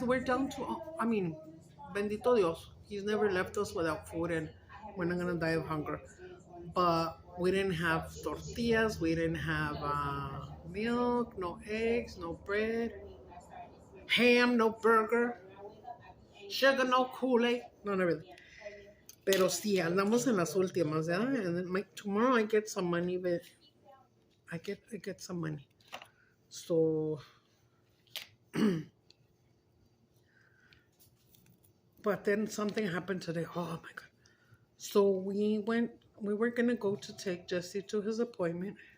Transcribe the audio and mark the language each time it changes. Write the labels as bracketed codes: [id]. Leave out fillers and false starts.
[en] We're down to, I mean, [es] bendito Dios, [en] He's never left us without food, and we're not gonna die of hunger. But we didn't have tortillas, we didn't have milk, no eggs, no bread, ham, no burger, sugar, no Kool-Aid, none of it. [es] Pero sí, andamos en las últimas, ¿verdad? [en] And then tomorrow I get some money, but I get some money. So, but then something happened today. Oh my God. So we were going to go to take Jesse to his appointment.